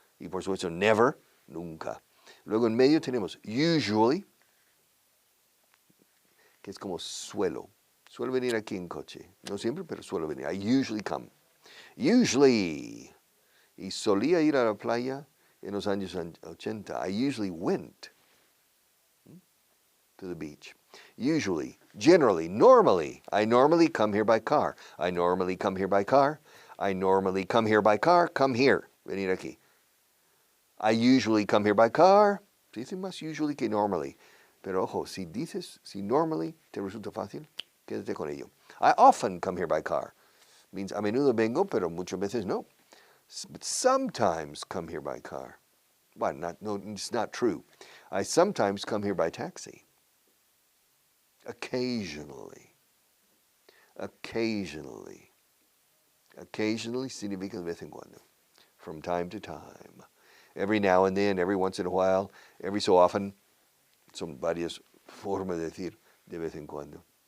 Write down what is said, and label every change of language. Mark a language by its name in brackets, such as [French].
[Spanish] Y por supuesto, never, nunca. Luego en medio tenemos usually, que es como suelo. Suelo venir aquí en coche. No siempre, pero suelo venir. [English] I usually come. [Spanish] Usually. Y solía ir a la playa en los años 80. [English] I usually went to the beach. Usually, generally, normally. I normally come here by car. I normally come here by car. I normally come here by car. Come here. [Spanish] Venir aquí. [English] I usually come here by car. [Spanish] Se dice más usually que normally. Pero ojo, si dices, si normally te resulta fácil, quédate con ello. [English] I often come here by car. Means [Spanish] a menudo vengo, pero muchas veces no. [English] But sometimes come here by car. Well, no, it's not true. I sometimes come here by taxi. Occasionally. Occasionally. [Spanish] Occasionally significa de vez en cuando. [English] From time to time. Every now and then, every once in a while, every so often. [Spanish] Son varias formas de decir de vez en cuando.